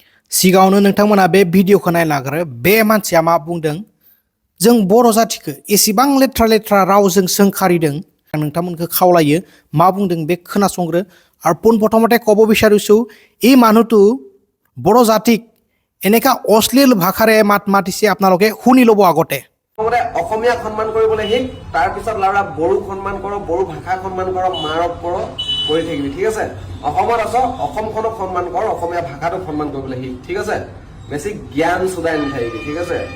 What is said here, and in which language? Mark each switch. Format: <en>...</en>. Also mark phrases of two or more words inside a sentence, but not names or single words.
<brx>सिगाङावनो नोंथांमोना बे भिडिअखौ नायलाग्रो बे मानसिया मा बुंदों जों बर' जातिखौ एसेबां लेथ्रा लेथ्रा रावजों सोंखारिदों आं नोंथांमोनखौ खावलायो मा बुंदों बे खोनासंग्रो</brx> <as>আৰু পোনপ্ৰথমতে ক'ব বিচাৰিছোঁ এই মানুহটো বড় জাতিক এনেকা অশ্লীল ভাষাৰে মাত মাতিছে আপোনালোকে শুনি ল'ব আগতে অসমীয়া সন্মান কৰিবলৈ শিক তাৰ পিছত লাউৰা বড়ো সন্মান কৰ বড়ো ভাষা সন্মান কৰ মাৰক কৰ কৰি থাকিবি ঠিক আছে অসমত আছ অসমখনক সন্মান কৰ অসমীয়া ভাষাটোক সন্মান কৰিবলৈ শিক ঠিক আছে বেছি জ্ঞান সুদাই নাথাকিবি ঠিক আছে</as>